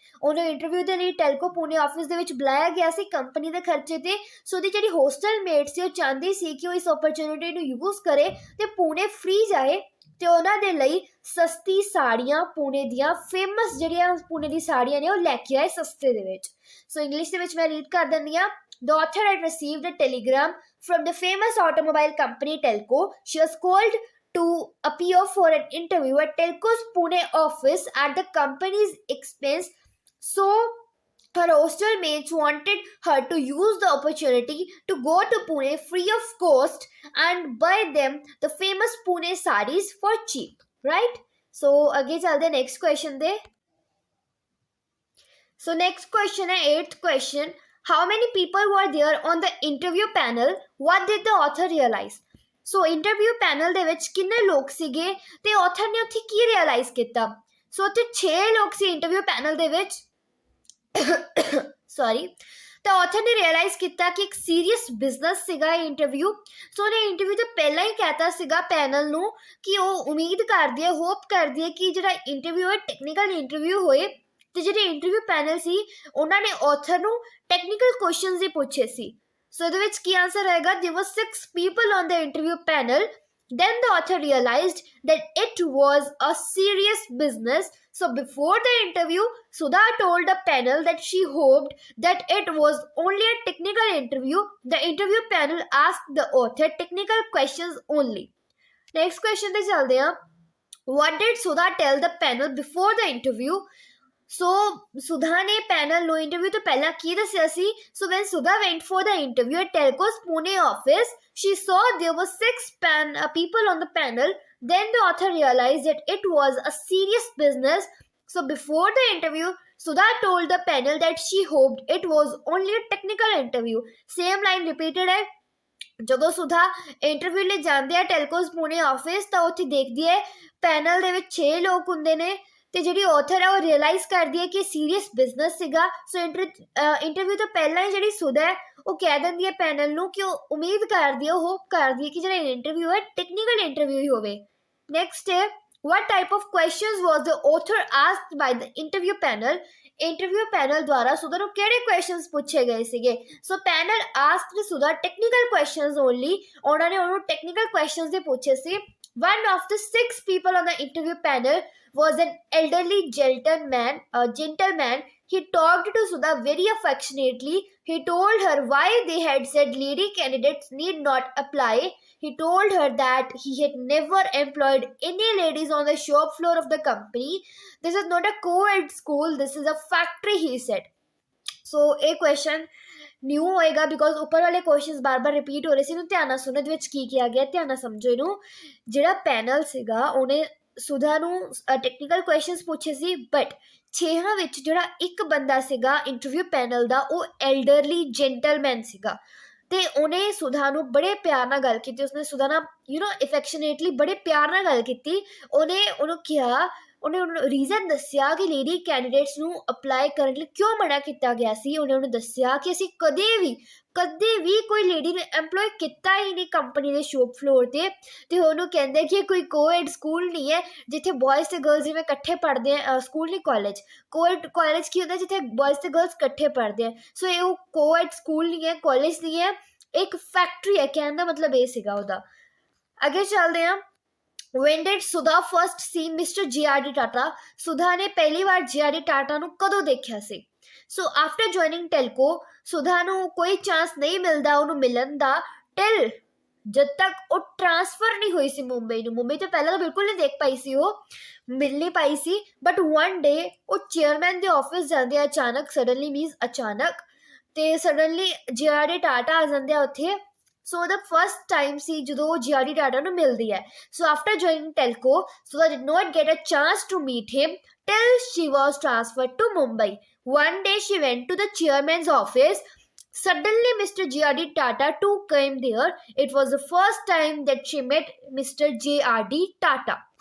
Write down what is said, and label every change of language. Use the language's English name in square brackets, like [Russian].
[Punjabi] ਉਹਨੂੰ ਇੰਟਰਵਿਊ ਦੇ ਲਈ ਟੈਲਕੋ ਪੁਣੇ ਆਫਿਸ ਦੇ ਵਿੱਚ ਬੁਲਾਇਆ ਗਿਆ ਸੀ ਕੰਪਨੀ ਦੇ ਖਰਚੇ ਤੇ। ਸੋ ਉਹਦੀ ਜਿਹੜੀ ਹੋਸਟਲ ਮੇਟ ਸੀ ਉਹ ਚਾਹੁੰਦੀ ਸੀ ਕਿ ਉਹ ਇਸ ਓਪਰਚੁਨਿਟੀ ਨੂੰ ਯੂਜ਼ ਕਰੇ ਤੇ ਪੁਣੇ ਫ੍ਰੀ ਜਾਏ, ਤੇ ਉਹਨਾਂ ਦੇ ਲਈ ਸਸਤੀ ਸਾੜੀਆਂ ਪੁਣੇ ਦੀਆਂ ਫੇਮਸ ਜਿਹੜੀਆਂ ਪੁਣੇ ਦੀ ਸਾੜੀਆਂ ਨੇ ਉਹ ਲੈ ਕੇ ਆਏ ਸਸਤੇ ਦੇ ਵਿੱਚ। ਸੋ ਇੰਗਲਿਸ਼ ਦੇ ਵਿੱਚ ਮੈਂ ਰੀਡ ਕਰ ਦਿੰਦੀ ਹਾਂ। [English] The author had received a telegram from the famous automobile company Telco. She was called to appear for an interview at Telco's Pune office at the company's expense. So her hostel mates wanted her to use the opportunity to go to Pune free of cost and buy them the famous Pune sarees for cheap. Right? [Hindi] So आगे चलते हैं [English] next question [Hindi] दे। [English] So next question है 8th question. How many people were there on the interview panel? What did the author realize? [Punjabi] So interview panel ਦੇ ਵਿੱਚ ਕਿੰਨੇ ਲੋਕ ਸੀਗੇ ਤੇ author ਨੇ ਉੱਥੇ ਕੀ realize ਕੀਤਾ? So ਉੱਥੇ 6 ਲੋਕ ਸੀ interview panel ਦੇ ਵਿੱਚ। ਸੌਰੀ, ਤਾਂ ਆਥਰ ਨੇ ਰਿਅਲਾਈਜ਼ ਕੀਤਾ ਕਿ ਇੱਕ ਸੀਰੀਅਸ ਬਿਜ਼ਨਸ ਸੀਗਾ ਇਹ ਇੰਟਰਵਿਊ। ਸੋ ਉਹਨੇ ਇੰਟਰਵਿਊ ਤੋਂ ਪਹਿਲਾਂ ਹੀ ਕਹਿਤਾ ਸੀਗਾ ਪੈਨਲ ਨੂੰ ਕਿ ਉਹ ਉਮੀਦ ਕਰਦੀ ਹੈ, ਹੋਪ ਕਰਦੀ ਹੈ ਕਿ ਜਿਹੜਾ ਇੰਟਰਵਿਊ ਹੈ ਟੈਕਨੀਕਲ ਇੰਟਰਵਿਊ ਹੋਏ। ਤੇ ਜਿਹੜੇ ਇੰਟਰਵਿਊ ਪੈਨਲ ਸੀ ਉਹਨਾਂ ਨੇ ਆਥਰ ਨੂੰ ਟੈਕਨੀਕਲ ਕੁਐਸਚਨਸ ਹੀ ਪੁੱਛੇ ਸੀ। ਸੋ ਇਹਦੇ ਵਿੱਚ ਕੀ ਆਨਸਰ ਆਏਗਾ? [English] there were 6 people on the interview panel. Then the author realized that it was a serious business. So before the interview, Sudha told the panel that she hoped that it was only a technical interview. The interview panel asked the author technical questions only. Next question [Punjabi] ਤੇ ਚੱਲਦੇ ਹਾਂ। [English] What did Sudha tell the panel before the interview? [Punjabi] So Sudha ਨੇ panel ਨੂੰ interview ਤੋਂ ਪਹਿਲਾਂ ਕੀ ਦੱਸਿਆ ਸੀ? [English] So when Sudha went for the interview at Telco's Pune office, she saw there were 6 people on the panel. Then the author realized that it was a serious business. So before the interview, Sudha told the panel that she hoped it was only a technical interview. Same line repeated है। [Punjabi] ਜਦੋਂ ਸੁਧਾ interview ਲਈ ਜਾਂਦੇ ਆ ਟੈਲਕੋਸ Pune office ਤਾਂ ਉੱਥੇ ਦੇਖਦੀ ਹੈ panel ਦੇ ਵਿੱਚ 6 ਲੋਕ ਹੁੰਦੇ ਨੇ ਤੇ ਜਿਹੜੀ ਆਥਰ ਹੈ ਉਹ ਰਿਅਲਾਈਜ਼ ਕਰਦੀ ਹੈ ਕਿ ਸੀਰੀਅਸ ਬਿਜ਼ਨਸ ਸੀਗਾ। ਸੋ ਇੰਟਰਵਿਊ ਤੋਂ ਪਹਿਲਾਂ ਹੀ ਜਿਹੜੀ ਸੁਧਾ ਹੈ ਉਹ ਕਹਿ ਦਿੰਦੀ ਹੈ ਪੈਨਲ ਨੂੰ ਕਿ ਉਹ ਉਮੀਦ ਕਰਦੀ ਹੈ, ਉਹ ਹੋਪ ਕਰਦੀ ਹੈ ਕਿ ਜਿਹੜਾ ਇੰਟਰਵਿਊ ਹੈ ਟੈਕਨੀਕਲ ਇੰਟਰਵਿਊ ਹੀ ਹੋਵੇ। [English] Next ਹੈ what type of questions was the author asked by the interview panel? [Punjabi] Interview panel ਦੁਆਰਾ ਸੁਧਾ ਨੂੰ ਕਿਹੜੇ ਕੁਐਸਚਨਸ ਪੁੱਛੇ ਗਏ ਸੀਗੇ? ਸੋ [English] Panel asked Sudha technical questions only. [Punjabi] ਉਹਨਾਂ ਨੇ ਉਹਨੂੰ ਟੈਕਨੀਕਲ ਕੁਐਸਚਨਸ ਦੇ ਪੁੱਛੇ ਸੀ। [English] One of the 6 people on the interview panel was an elderly gentleman. He talked to Sudha very affectionately. He told her why they had said lady candidates need not apply. He told her that he had never employed any ladies on the shop floor of the company. This is not a co-ed school, this is a factory, he said. [Punjabi] ਸੋ ਇਹ question new ਹੋਏਗਾ because ਉੱਪਰ ਵਾਲੇ questions ਬਾਰ-ਬਾਰ repeat ਹੋ ਰਹੇ ਸੀ। ਇਹਨੂੰ ਧਿਆਨ ਨਾਲ ਸੁਣੋ, ਇਹਦੇ ਵਿੱਚ ਕੀ ਕਿਹਾ ਗਿਆ, ਧਿਆਨ ਨਾਲ ਸਮਝੋ ਇਹਨੂੰ। ਜਿਹੜਾ ਪੈਨਲ ਸੀਗਾ ਉਹਨੇ ਸੁਧਾ ਨੂੰ ਟੈਕਨੀਕਲ ਕੁਐਸਚਨਸ ਪੁੱਛੇ ਸੀ, ਬਟ 6 ਵਿੱਚ ਜਿਹੜਾ ਇੱਕ ਬੰਦਾ ਸੀਗਾ ਇੰਟਰਵਿਊ ਪੈਨਲ ਦਾ, ਉਹ ਐਲਡਰਲੀ ਜੈਂਟਲਮੈਨ ਸੀਗਾ ਤੇ ਉਹਨੇ ਸੁਧਾ ਨੂੰ ਬੜੇ ਪਿਆਰ ਨਾਲ ਗੱਲ ਕੀਤੀ। ਉਸਨੇ ਸੁਧਾ ਨਾਲ ਇਫੈਕਸ਼ਨੇਟਲੀ ਬੜੇ ਪਿਆਰ ਨਾਲ ਗੱਲ ਕੀਤੀ। ਉਹਨੇ ਉਹਨੂੰ ਕਿਹਾ, ਉਹਨੇ ਉਹਨੂੰ ਰੀਜ਼ਨ ਦੱਸਿਆ ਕਿ ਲੇਡੀ ਕੈਂਡੀਡੇਟਸ ਨੂੰ ਅਪਲਾਈ ਕਰਨ ਲਈ ਕਿਉਂ ਮਨਾ ਕੀਤਾ ਗਿਆ ਸੀ। ਉਹਨੇ ਦੱਸਿਆ ਕਿ ਅਸੀਂ ਕਦੇ ਵੀ ਕੋਈ ਲੇਡੀ ਨੂੰ ਐਮਪਲੋਏ ਕੀਤਾ ਹੀ ਨਹੀਂ ਕੰਪਨੀ ਦੇ ਸ਼ੋਪ ਫਲੋਰ ਤੇ ਉਹਨੂੰ ਕਹਿੰਦੇ ਕਿ ਕੋਈ ਕੋਐਡ ਸਕੂਲ ਨਹੀਂ ਹੈ ਜਿੱਥੇ ਬॉयਜ਼ ਤੇ ਗਰਲਸ ਜਿਵੇਂ ਇਕੱਠੇ ਪੜ੍ਹਦੇ ਆ। ਸਕੂਲ ਨਹੀਂ, ਕਾਲਜ। ਕੋਐਡ ਕਾਲਜ ਕੀ ਹੁੰਦਾ, ਜਿੱਥੇ ਬॉयਜ਼ ਤੇ ਗਰਲਸ ਇਕੱਠੇ ਪੜ੍ਹਦੇ ਆ। ਸੋ ਇਹ ਉਹ ਕੋਐਡ ਸਕੂਲ ਨਹੀਂ ਹੈ, ਕਾਲਜ ਨਹੀਂ ਹੈ, ਇੱਕ ਫੈਕਟਰੀ ਹੈ। ਕਹਿਣ ਦਾ ਮਤਲਬ ਇਹ ਸੀਗਾ ਉਹਦਾ। ਅੱਗੇ ਚੱਲਦੇ ਹਾਂ। [English] When did Sudha first see Mr. G.R.D. Tata? [Punjabi] ਸੁਧਾ ਨੇ ਪਹਿਲੀ ਵਾਰ G.R.D. ਟਾਟਾ ਨੂੰ ਕਦੋਂ ਦੇਖਿਆ ਸੀ? ਸੋ ਆਫਟਰ ਜੁਆਇਨਿੰਗ ਟੈਲਕੋ, ਸੁਧਾ ਨੂੰ ਕੋਈ ਚਾਂਸ ਨਹੀਂ ਮਿਲਦਾ ਉਹਨੂੰ ਮਿਲਣ ਦਾ ਟਿਲ ਜਦ ਤੱਕ ਉਹ ਟ੍ਰਾਂਸਫਰ ਨਹੀਂ ਹੋਈ ਸੀ ਮੁੰਬਈ ਨੂੰ। ਮੁੰਬਈ ਤੋਂ ਪਹਿਲਾਂ ਤਾਂ ਬਿਲਕੁਲ ਨਹੀਂ ਦੇਖ ਪਾਈ ਸੀ, ਉਹ ਮਿਲ ਨਹੀਂ ਪਾਈ ਸੀ। ਬਟ ਵਨ ਡੇ ਉਹ ਚੇਅਰਮੈਨ ਦੇ ਆਫਿਸ ਜਾਂਦੇ ਆ ਅਚਾਨਕ, ਸਡਨਲੀ ਮੀਨਸ ਅਚਾਨਕ, ਤੇ ਸਡਨਲੀ G.R.D. ਟਾਟਾ ਆ ਜਾਂਦੇ ਆ ਉੱਥੇ। ਸੋ ਦਾ ਫਸਟ ਟਾਈਮ ਸੀ ਜਦੋਂ ਉਹ G.R.D. ਟਾਟਾ ਨੂੰ ਮਿਲਦੀ ਹੈ। [English] So after joining Telco, Sudha did not get a chance to meet him till she was transferred to Mumbai. One day she went to the chairman's office. Suddenly Mr. G.R.D. Tata too came there. It was the first time that she met Mr. G.R.D. Tata.